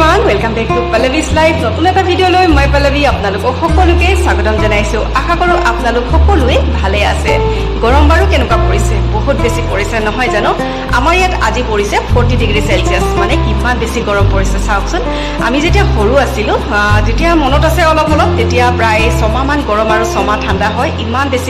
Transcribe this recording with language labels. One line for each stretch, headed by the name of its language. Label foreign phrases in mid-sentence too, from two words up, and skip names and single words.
English: Welcome back to
Assamese: पल्लवीज लाइफ নতুন এটা ভিডিঅ লৈ মই পল্লৱী আপোনালোক সকলোকে স্বাগতম জনাইছো আশা কৰো আপোনালোক সকলোৱে ভালে আছে গৰম বাৰো কেনেকুৱা পৰিছে বহুত বেছি পৰিছে নহয় জানো আমাৰ ইয়াত আজি পৰিছে 40 ডিগ্ৰী সেলসিয়াস মানে কিমান বেছি গৰম পৰিছে চাওকচোন আমি যেতিয়া সৰু আছিলো যেতিয়া মনত আছে অলপ অলপ তেতিয়া প্ৰায় 6 মাহ মান গৰম আৰু 6 মাহ ঠাণ্ডা হয় ইমান বেছি